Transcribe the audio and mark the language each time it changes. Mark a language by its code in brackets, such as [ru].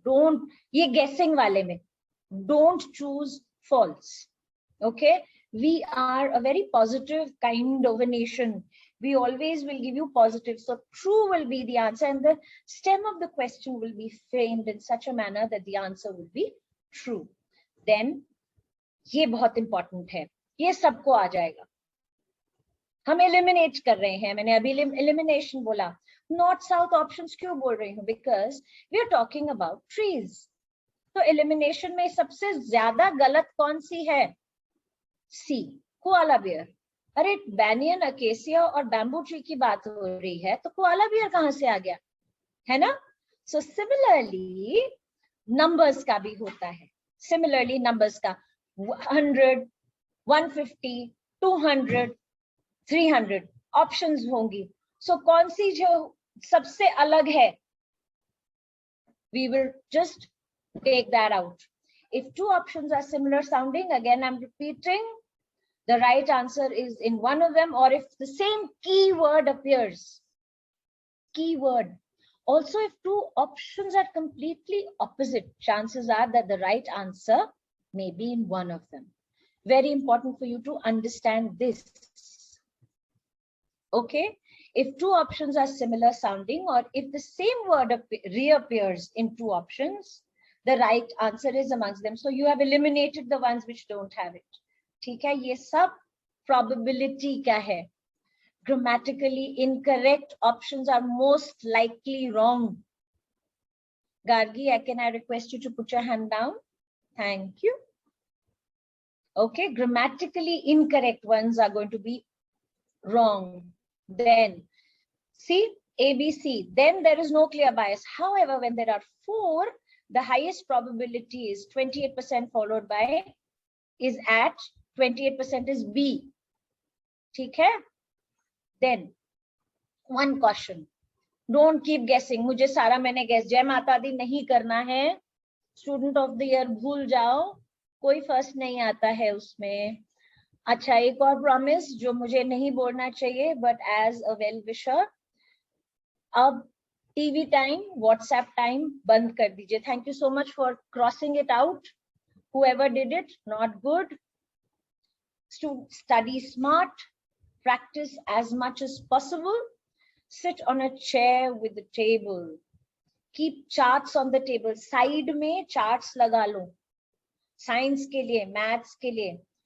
[en] Don't, [hi] ye guessing wale mein, [en] don't choose false. Okay? We are a very positive kind of a nation. We always will give you positive. So true will be the answer, and the stem of the question will be framed in such a manner that the answer will be true. [hi] Then ये बहुत important है. ये सबको आ जाएगा. हम eliminate कर रहे हैं. मैंने अभी elimination बोला. North South options क्यों बोल रही हूँ? [en] Because we are talking about trees. [hi] तो elimination में सबसे ज्यादा गलत कौन सी है? C, koala bear. अरे banyan, acacia और bamboo tree की बात हो रही है, तो koala bear कहाँ से आ गया? है ना? So similarly, numbers का भी होता है. Similarly, numbers का 100, 150, 200, 300 options होंगी. So कौन सी जो सबसे अलग है? [en] We will just take that out. If two options are similar sounding, again I'm repeating, the right answer is in one of them, or if the same keyword appears. Keyword. Also, if two options are completely opposite, chances are that the right answer may be in one of them. Very important for you to understand this. Okay? If two options are similar sounding, or if the same word reappears in two options, the right answer is amongst them. So you have eliminated the ones which don't have it. [hi] ठीक है? ये सब probability का है. [en] Grammatically incorrect options are most likely wrong. Gargi, can I request you to put your hand down? Thank you. Okay, grammatically incorrect ones are going to be wrong. Then, see, ABC, then there is no clear bias. However, when there are 4, the highest probability is 28% followed by, is at 28% is B. [hi] ठीक है? [en] Then, one caution. Don't keep guessing. [hi] मुझे सारा मैंने guess. जय माता दी नहीं करना है. Student of the year भूल जाओ. कोई first नहीं आता है उसमें. अच्छा, एक और promise जो मुझे नहीं बोलना चाहिए, [en] but as a well wisher, [hi] अब TV time, WhatsApp time बंद कर दीजिए. [en] Thank you so much for crossing it out. Whoever did it, not good. Study smart. Practice as much as possible. Sit on a chair with the table. Keep charts on the table. [hi] Side में charts लगा लो. Science के लिए, maths के लिए.